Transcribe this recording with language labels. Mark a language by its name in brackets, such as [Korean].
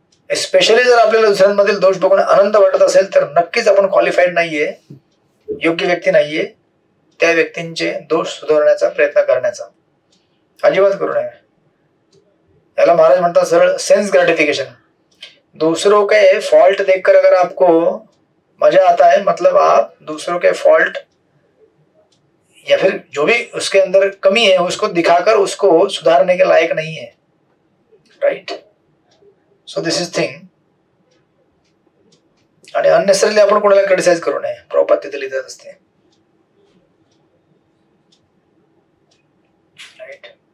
[Marathi] Specially जर आपल्याला दुसऱ्यांमधील दोष बघून आनंद वाटत असेल तर नक्कीच आपण क्वालिफाईड नाहीये, योग्य व्यक्ती नाहीये त्या व्यक्तींचे दोष सुधारण्याचा प्रयत्न करण्याचा. अजिबात करू नये. याला महाराज म्हणतात सरळ सेंस ग्रेटिफिकेशन. [Hindi] दूसरों के फॉल्ट देखकर अगर आपको मजा आता है, मतलब आप दूसरों के फॉल्ट या फिर जो भी उसके अंदर कमी है उसको दिखाकर उसको सुधारने के लायक नहीं है, right. [English] So this is thing. [Marathi] आणि अननेसेसरली आपण कोणाला क्रिटिसाइज करू नये. प्रॉपर तिथे लिहित असते, राईट.